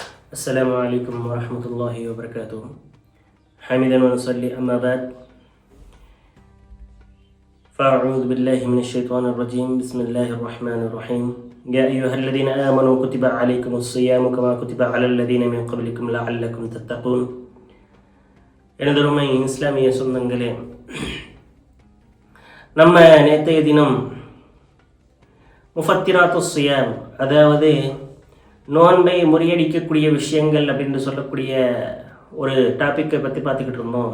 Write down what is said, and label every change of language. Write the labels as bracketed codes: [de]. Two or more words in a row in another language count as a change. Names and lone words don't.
[ar] السلام عليكم ورحمة الله وبركاته. حمدا ونصلي أما بعد فأعوذ بالله من الشيطان الرجيم. بسم الله الرحمن الرحيم. يا أيها الذين آمنوا كتب عليكم الصيام كما كتب على الذين من قبلكم لعلكم تتقون. [ta] எனதருமை இஸ்லாமிய சொந்தங்களே, நம்ம நேற்றைய தினம் [ar] مفطرات الصيام, [ta] அதாவது நோன்பை முறியடிக்கக்கூடிய விஷயங்கள் அப்படின்னு சொல்லக்கூடிய ஒரு டாப்பிக்கை பற்றி பார்த்துக்கிட்டு இருந்தோம்.